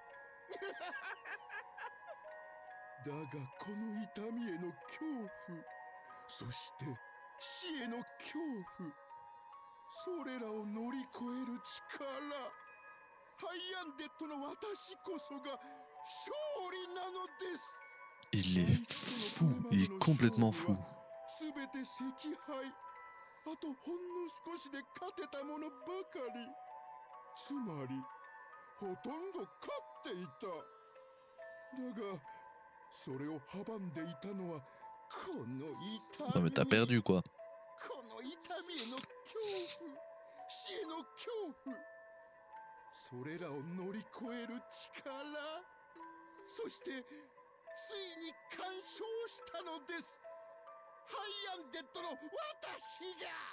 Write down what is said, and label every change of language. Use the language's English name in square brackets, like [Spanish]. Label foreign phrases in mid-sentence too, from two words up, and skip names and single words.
[Japanese] だがこの痛みへの恐怖、そして死への恐怖、それらを乗り越える力、ハイアンデッドの私こそが勝利なのです。 [French] Il est fou, il est complètement fou. [Japanese] すべて惜敗。あとほんの少しで勝てたものばかり。つまりほとんど勝っていた。だがそれを阻んでいたのはこの痛み。 [French] Non mais t'as perdu quoi. [Japanese] この痛みへの恐怖、死への恐怖、それらを乗り越える力、そしてついに完勝したのです。ハイアンデッドの私が。